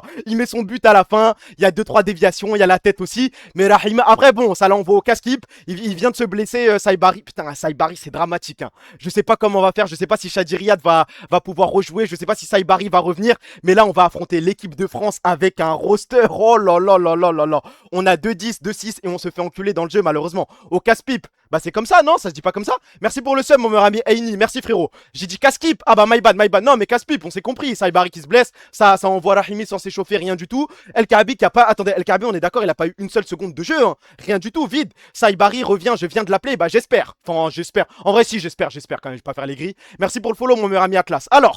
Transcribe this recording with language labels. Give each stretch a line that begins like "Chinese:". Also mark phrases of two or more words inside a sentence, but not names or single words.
French: Il met son but à la fin, il y a 2-3 déviations, il y a la tête aussi. Mais Rahimi, après, bon, ça l'envoie au casse-clip. Il vient de se blesser, Saibari. Putain, Saibari, c'est dramatique, hein. Je sais pas comment on va faire, je sais pas si Chadi Riyad va pouvoir rejouer, je sais pas si Saibari va revenir. Mais là, on va affronter l'équipe de France avec un roster. Oh là là là là là là. On a 2-10, 2-6 et on se fait enculer dans le jeu, malheureusement. Au casse-pipe. Bah, c'est comme ça, non? Ça se dit pas comme ça? Merci pour le sub, mon meilleur ami Aini. Merci, frérot. J'ai dit casse-clip. Ah bah,
English: my bad.
French: Non, mais casse-pipe, on s'est compris. Saibari qui se blesse. Ça envoie Rahimi sans s'échauffer, rien du tout. El Kaabi qui a pas. Attendez, El Kaabi, on est d'accord, il a pas eu une seule seconde de jeu, hein. Rien du tout, vide. Saibari revient, je viens de l'appeler. Bah, j'espère. Enfin, j'espère. En vrai, si, j'espère quand même. Je vais pas faire les grilles. Merci pour le follow, mon meilleur ami Atlas. Alors.